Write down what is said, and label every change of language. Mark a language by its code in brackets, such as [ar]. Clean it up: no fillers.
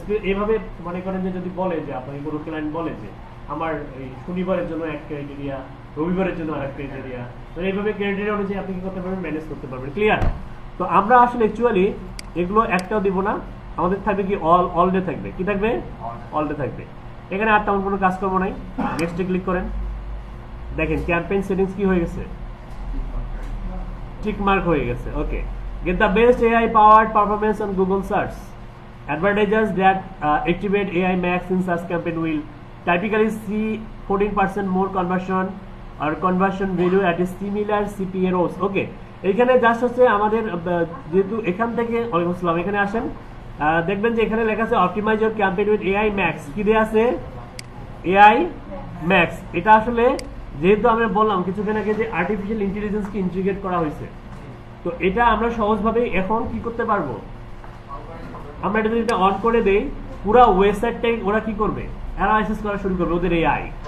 [bn] এইভাবে মনে করেন যে যদি বলে যে আপনাকে কোনো ক্লায়েন্ট বলে যে আমার এই শনিবারের জন্য এক ক্রাইটেরিয়া, রবিবারের জন্য আরেক ক্রাইটেরিয়া, তো এইভাবে ক্রাইটেরিয়া অনুযায়ী আপনি কি করতে পারবেন, ম্যানেজ করতে পারবেন। ক্লিয়ার? তো আমরা আসলে অ্যাকচুয়ালি এগুলো একটাও দিব না, আমাদের থাকবে কি অল ডে থাকবে। কি থাকবে? অল ডে থাকবে। এখানে আর তেমন কোনো কাজ করবো নাই। নেক্সটে ক্লিক করেন, দেখেন ক্যাম্পেইন সেটিংস কি হয়ে গেছে, টিক মার্ক হয়ে গেছে। [en] Okay, get the best AI powered performance on Google search. Advertisers that activate AI Max in search campaign will typically see 14% more conversion or conversion value at a similar CPROs. [bn] ওকে, এখানে just হচ্ছে আমাদের যেহেতু এখান থেকে ওয়ালাইকুম আসসালাম, এখানে আসেন, দেখবেন যে এখানে লেখা আছে [en] Optimise your campaign with AI Max। [bn] কি দেয়া আছে? AI Max। এটা আসলে যেহেতু আমরা বললাম কিছুক্ষণ আগে যে আর্টিফিশিয়াল ইন্টেলিজেন্সকে ইন্টিগ্রেট করা হয়েছে, তো এটা আমরা সহজভাবে এখন কি করতে পারবো, আমরা এটা যদি অন করে দেই পুরো ওয়েবসাইটটাই ওরা কি করবে, অ্যানালাইসিস করা শুরু করবে ওদের এআই।